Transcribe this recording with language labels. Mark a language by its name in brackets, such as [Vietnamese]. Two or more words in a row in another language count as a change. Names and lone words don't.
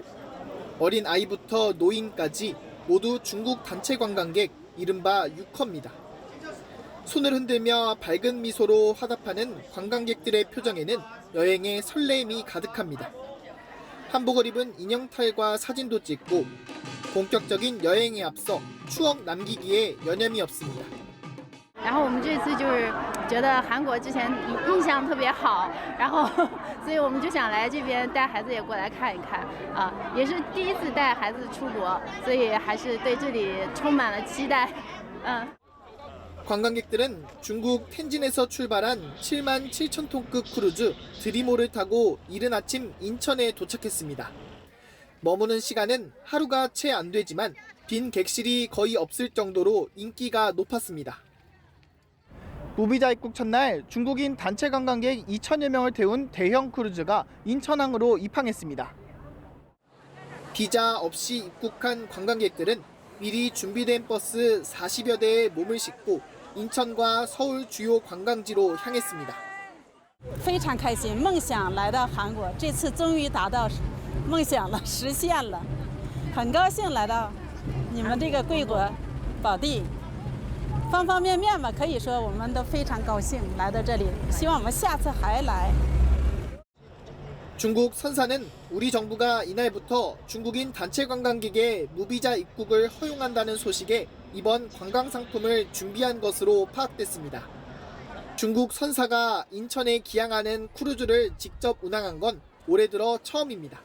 [Korean] 어린 아이부터 노인까지 모두 중국 단체 관광객 이른바 6허입니다. 손을 흔들며 밝은 미소로 화답하는 관광객들의 표정에는 여행의 설렘이 가득합니다. 한복을 입은 인형탈과 사진도 찍고 본격적인 여행에 앞서 추억 남기기에 여념이 없습니다. [Chinese] 然后我们这次就是觉得韩国之前印象特别好，然后所以我们就想来这边带孩子也过来看一看啊，也是第一次带孩子出国，所以还是对这里充满了期待。 [Korean] 관광객들은 중국 텐진에서 출발한 7만 7천 톤급 크루즈 드리모를 타고 이른 아침 인천에 도착했습니다. 머무는 시간은 하루가 채 안 되지만 빈 객실이 거의 없을 정도로 인기가 높았습니다. 무비자 입국 첫날 중국인 단체 관광객 2천여 명을 태운 대형 크루즈가 인천항으로 입항했습니다. 비자 없이 입국한 관광객들은 미리 준비된 버스 40여 대에 몸을 싣고 인천과 서울 주요 관광지로 향했습니다. [Chinese] 非常开心，梦想来到韩国，这次终于达到梦想了，实现了，很高兴来到你们这个贵国宝地。方方面面吧，可以说我们都非常高兴来到这里，希望我们下次还来。 [Korean] 중국 선사는 우리 정부가 이날부터 중국인 단체 관광객의 무비자 입국을 허용한다는 소식에 이번 관광 상품을 준비한 것으로 파악됐습니다. 중국 선사가 인천에 기항하는 크루즈를 직접 운항한 건 올해 들어 처음입니다.